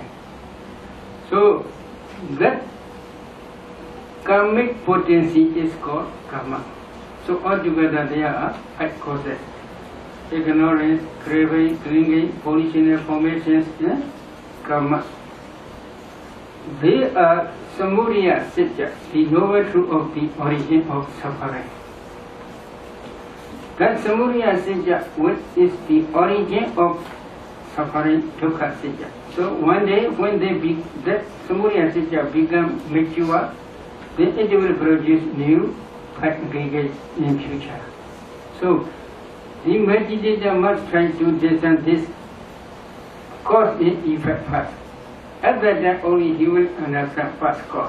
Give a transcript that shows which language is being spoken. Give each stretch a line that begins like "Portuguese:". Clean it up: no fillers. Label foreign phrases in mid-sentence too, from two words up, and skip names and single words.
English: So that karmic potency is called karma. So altogether there are 5 causes: ignorance, craving, clinging, volition and formations, and karma. They are
Pali: samudaya satya,
English: the noble truth of the origin of suffering. That
Pali: samudaya satya,
English: which is the origin of suffering,
Pali: dukkha satya.
English: So one day when that
Pali: samudaya satya
English: become mature, then it will produce new aggregates in future. So the meditator must try to discern this cause and effect first. At that time only he will understand first cause.